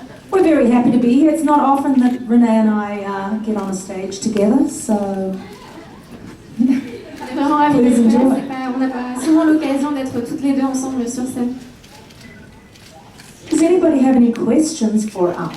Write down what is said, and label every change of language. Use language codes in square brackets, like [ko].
[en] We're very happy to be here. It's not often that Renee and I get on a stage together, so [fr] Vraiment ravis d'être là. On n'a pas souvent l'occasion d'être toutes les deux ensemble sur scène. [en] Does anybody have any questions for us?